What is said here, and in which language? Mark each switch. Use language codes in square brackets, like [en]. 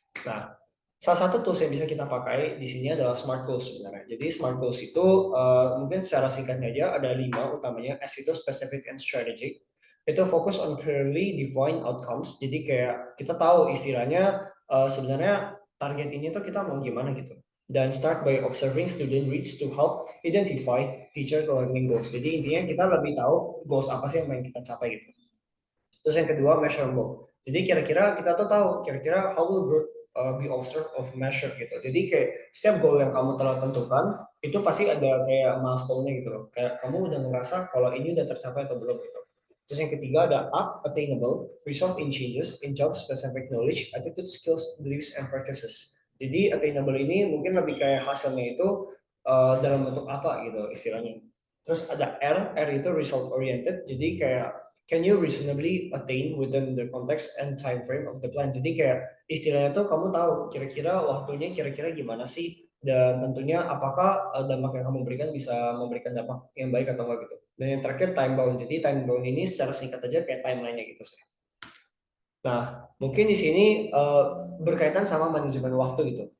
[id] Nah, salah satu tools yang bisa kita pakai di sini adalah Smart Goals sebenarnya. Jadi Smart Goals itu mungkin secara singkatnya aja ada 5 utamanya, S itu specific and strategic. Itu fokus [en] on clearly defined outcomes. [id] Jadi kayak kita tahu istilahnya sebenarnya target ini tuh kita mau gimana gitu. [en] Dan start by observing student reach to help identify teacher learning goals. [id] Jadi intinya kita lebih tahu goals apa sih yang ingin kita capai gitu. Terus yang kedua measurable. Jadi kira-kira kita tuh tahu kira-kira [en] how will growth be observed of measure [id] gitu. Jadi kayak setiap goal yang kamu telah tentukan itu pasti ada kayak milestone-nya gitu loh. Kayak kamu udah ngerasa kalau ini udah tercapai atau belum gitu. Terus yang ketiga ada [en] attainable, result in changes in job specific knowledge, attitude, skills, beliefs, and practices. [id] Jadi attainable ini mungkin lebih kayak hasilnya itu dalam bentuk apa gitu istilahnya. Terus ada R itu result oriented. Jadi kayak [en] can you reasonably attain within the context and time frame of the plan. [id] Jadi kayak istilahnya tuh kamu tahu kira-kira waktunya kira-kira gimana sih, dan tentunya apakah dampak yang kamu berikan bisa memberikan dampak yang baik atau enggak gitu. Dan yang terakhir time bound. Jadi time bound ini secara singkat aja kayak timeline-nya gitu sih. Nah, mungkin di sini berkaitan sama manajemen waktu gitu.